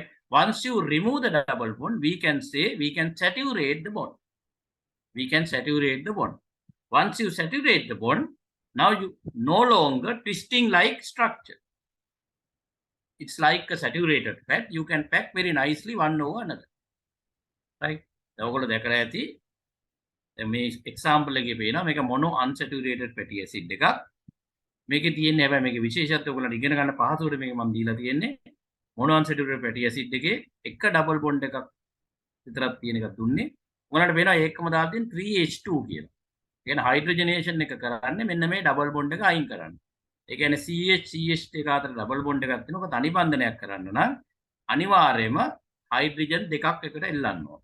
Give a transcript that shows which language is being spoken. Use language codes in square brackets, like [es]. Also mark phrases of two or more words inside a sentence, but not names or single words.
[en] Once you remove the double bond, we can say we can saturate the bond. We can saturate the bond. Once you saturate the bond, now you no longer twisting like structure. It's like a saturated fat. You can pack very nicely one over another, right? [si] ඔයගොල්ලෝ දැකලා ඇති මේ example එකේ පේනවා මේක [en] mono unsaturated fatty acid [si] එකක්. මේකේ තියෙන්නේ හැබැයි මේකේ විශේෂත්වය ඔයගොල්ලන්ට ඉගෙන ගන්න පහසුවට මේක මම දීලා තියෙන්නේ [en] mono unsaturated fatty acid [si] එකේ එක [en] double bond [si] එකක් විතරක් තියෙන එකක් දුන්නේ. ඔයගොල්ලන්ට වෙනවා ඒකම දාලා තියෙන 3H2 කියලා. කියන්නේ හයිඩ්‍රජනේෂන් එක කරන්නේ මෙන්න මේ ඩබල් බොන්ඩ් එක අයින් කරන්න. ඒ කියන්නේ CH එක අතර ඩබල් බොන්ඩ් එකක් තියෙනවා. ඒක තනි බන්ධනයක් කරන්න නම් අනිවාර්යයෙන්ම හයිඩ්‍රජන් දෙකක් එකට එල්ලන්න ඕන.